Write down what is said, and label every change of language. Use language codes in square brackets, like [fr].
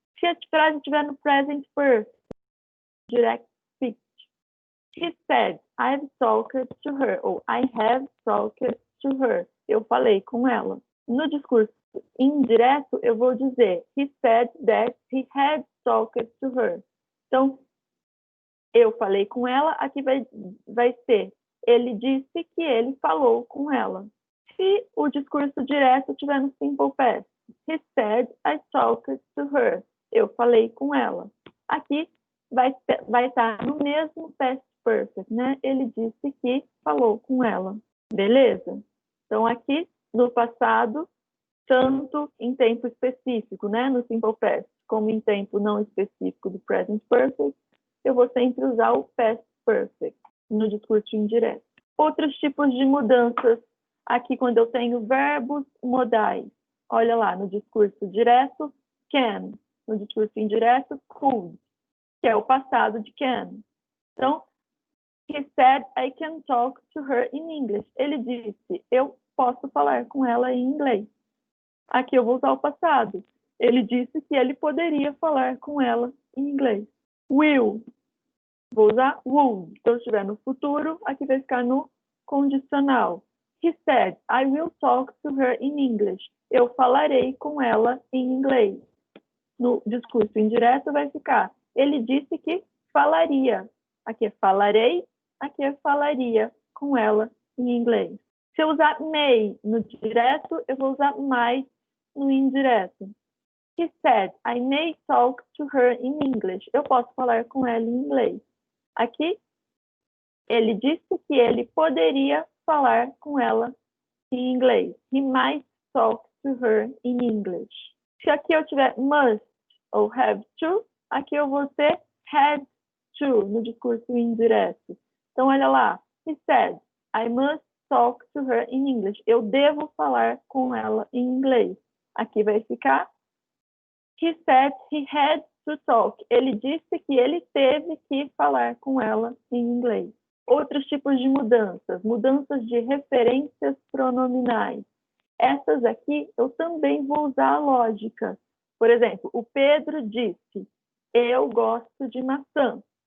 [pt] Se a frase estiver no present perfect, direct speech. [en] He said, I've talked to her. Ou I have talked to her. [pt] Eu falei com ela. No discurso indireto, eu vou dizer, [en] he said that he had talked to her. [pt] Então, eu falei com ela, aqui vai ser, ele disse que ele falou com ela. Se o discurso direto estiver no simple past, [en] he said, I talked to her. [pt] Eu falei com ela. Aqui vai estar no mesmo past perfect, né? Ele disse que falou com ela. Beleza? Então, aqui, no passado, tanto em tempo específico, né? No simple past, como em tempo não específico do present perfect, eu vou sempre usar o past perfect no discurso indireto. Outros tipos de mudanças, aqui quando eu tenho verbos modais. Olha lá, no discurso direto, can. No discurso indireto, could, que é o passado de can. Então, [en] he said, I can talk to her in English. [pt] Ele disse, eu posso falar com ela em inglês. Aqui eu vou usar o passado. Ele disse que ele poderia falar com ela em inglês. Will. Vou usar would. Então, se estiver no futuro, aqui vai ficar no condicional. [en] He said, I will talk to her in English. [pt] Eu falarei com ela em inglês. No discurso indireto vai ficar, ele disse que falaria. Aqui é falarei, aqui é falaria com ela em inglês. Se eu usar may no direto, eu vou usar might no indireto. [en] He said, I may talk to her in English. [pt] Eu posso falar com ela em inglês. Aqui, ele disse que ele poderia falar com ela em inglês. [en] He might talk to her in English. [pt] Se aqui eu tiver must ou have to, aqui eu vou ter had to no discurso indireto. Então, olha lá. [en] He said, I must talk to her in English. [pt] Eu devo falar com ela em inglês. Aqui vai ficar [en] he said he had to talk. [pt] Ele disse que ele teve que falar com ela em inglês. Outros tipos de mudanças. Mudanças de referências pronominais. Essas aqui eu também vou usar a lógica. Por exemplo, o Pedro disse, eu gosto de maçã.